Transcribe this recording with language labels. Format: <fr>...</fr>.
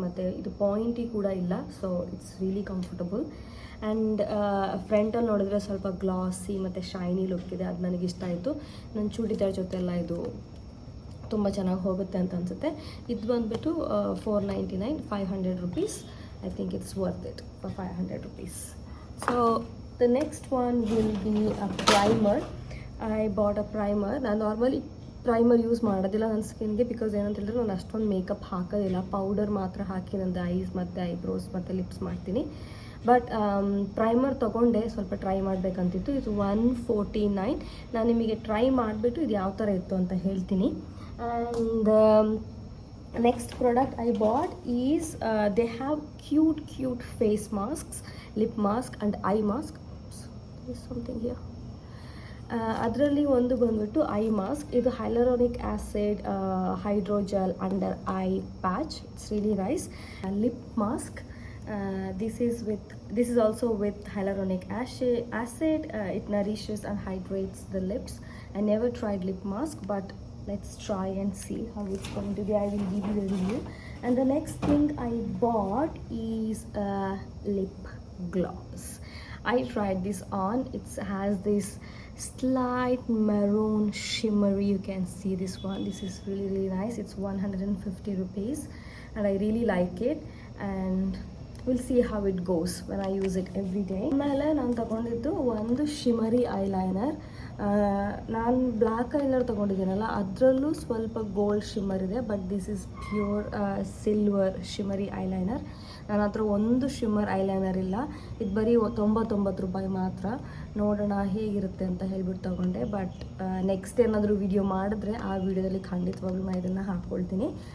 <kn>ಮತ್ತು ಇದು ಪಾಯಿಂಟಿ ಕೂಡ ಇಲ್ಲ,</kn> <en>So it's really comfortable.</en> <kn>And ಫ್ರಂಟಲ್ಲಿ ನೋಡಿದ್ರೆ ಸ್ವಲ್ಪ ಗ್ಲಾಸಿ ಮತ್ತು ಶೈನಿ ಲುಕ್ ಇದೆ, ಅದು ನನಗೆ ಇಷ್ಟ ಆಯಿತು. ನನ್ನ ಚೂಡಿದಾರ್ ಜೊತೆ ಎಲ್ಲ ಇದು ತುಂಬ ಚೆನ್ನಾಗಿ ಹೋಗುತ್ತೆ ಅಂತ ಅನಿಸುತ್ತೆ. ಇದು ಬಂದುಬಿಟ್ಟು 499, 500 rupees.</kn> <en>I think it's worth it for 500 rupees. So the next one will be a primer. I bought a primer.</en> <kn>ನಾನು ನಾರ್ಮಲಿ ಪ್ರೈಮರ್ ಯೂಸ್ ಮಾಡೋದಿಲ್ಲ ನನ್ನ ಸ್ಕಿನ್ಗೆ, ಬಿಕಾಸ್ ಏನಂತ ಹೇಳಿದ್ರೆ ನಾನು ಅಷ್ಟೊಂದು ಮೇಕಪ್ ಹಾಕೋದಿಲ್ಲ. ಪೌಡರ್ ಮಾತ್ರ ಹಾಕಿ ನಂದು ಐಸ್ ಮತ್ತು ಐಬ್ರೋಸ್ ಮತ್ತು ಲಿಪ್ಸ್ ಮಾಡ್ತೀನಿ. ಬಟ್ ಪ್ರೈಮರ್ ತೊಗೊಂಡೆ, ಸ್ವಲ್ಪ ಟ್ರೈ ಮಾಡಬೇಕಂತಿತ್ತು. ಇದು 149. ನಾನು ನಿಮಗೆ ಟ್ರೈ ಮಾಡಿಬಿಟ್ಟು ಇದು ಯಾವ ಥರ ಇತ್ತು ಅಂತ ಹೇಳ್ತೀನಿ.</kn> <en>And next product I bought is they have cute face masks, lip mask and eye mask. There is something here.</en> <kn>ಅದರಲ್ಲಿ ಒಂದು ಬಂದ್ಬಿಟ್ಟು ಐ ಮಾಸ್ಕ್.</kn> <en>ಇದು hyaluronic acid hydrogel under eye patch. It's really nice. Lip mask. This is also with hyaluronic acid. It nourishes and hydrates the lips. I never tried lip mask, but let's try and see how it's going to be. I will give you the review. And the next thing I bought is a lip gloss. I tried this on. It has this slight maroon shimmery. You can see this one. This is really nice. It's 150 rupees and I really like it. And we'll see how it goes when I use it every day.</en> <kn>ಆಮೇಲೆ ನಾನು ತಗೊಂಡಿದ್ದು ಒಂದು ಶಿಮರಿ eyeliner. ನಾನು black eyeliner ತೊಗೊಂಡಿದ್ದೀನಲ್ಲ, ಅದರಲ್ಲೂ ಸ್ವಲ್ಪ gold shimmer ಇದೆ.</kn> <en>But this is pure silver shimmery eyeliner.</en> <kn>ನನ್ನ ಹತ್ರ ಒಂದು ಶಿಮ್ಮರ್ ಐಲೈನರ್ ಇಲ್ಲ. ಇದು ಬರೀ 99 ರೂಪಾಯಿ ಮಾತ್ರ. ನೋಡೋಣ ಹೇಗಿರುತ್ತೆ ಅಂತ ಹೇಳ್ಬಿಟ್ಟು ತೊಗೊಂಡೆ.</kn> <en>but next</en> <kn>ಏನಾದರೂ ವಿಡಿಯೋ ಮಾಡಿದ್ರೆ ಆ ವಿಡಿಯೋದಲ್ಲಿ ಖಂಡಿತವಾಗ್ಲೂ ನಾನು ಇದನ್ನು ಹಾಕ್ಕೊಳ್ತೀನಿ.</kn>